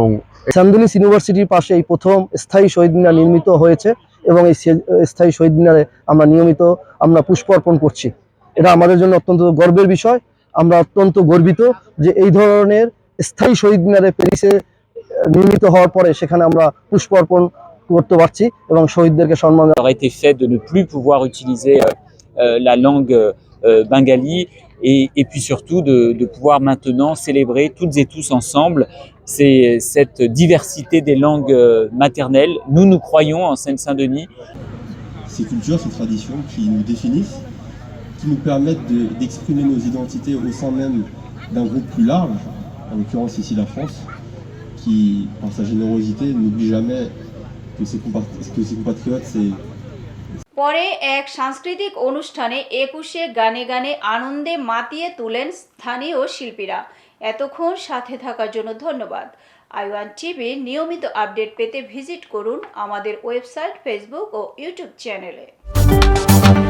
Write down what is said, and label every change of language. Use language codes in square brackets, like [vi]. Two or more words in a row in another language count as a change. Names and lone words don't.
[bn] সেন্ট ডেনিস ইউনিভার্সিটির পাশে এই প্রথম স্থায়ী শহীদ মিনার নির্মিত হয়েছে এবং এই স্থায়ী শহীদ মিনারে আমরা নিয়মিত পুষ্প অর্পণ করছি। এটা আমাদের জন্য অত্যন্ত গর্বের বিষয়। আমরা অত্যন্ত গর্বিত যে এই ধরনের স্থায়ী শহীদ মিনারে প্যারিসে নির্মিত হওয়ার পরে সেখানে আমরা পুষ্প অর্পণ করতে পারছি এবং শহীদদেরকে সম্মান। [fr] Il aurait été fait de ne plus pouvoir utiliser la langue bengali et puis surtout de pouvoir maintenant célébrer toutes et tous ensemble cette diversité des langues maternelles. Nous croyons en Seine-Saint-Denis. Ces cultures, ces traditions qui nous définissent, qui nous permettent d'exprimer nos identités au sein même d'un groupe plus large, en l'occurrence ici la France, qui, par sa générosité, n'oublie jamais que ses compatriotes, c'est... [bn] পরে এক সাংস্কৃতিক অনুষ্ঠানে 21শে গানে গানে আনন্দে মাতিয়ে তোলেন স্থানীয় শিল্পীরা। এতক্ষণ সাথে থাকার জন্য ধন্যবাদ। আই1 টিভির নিয়মিত আপডেট পেতে ভিজিট করুন আমাদের ওয়েবসাইট, ফেসবুক ও ইউটিউব চ্যানেলে।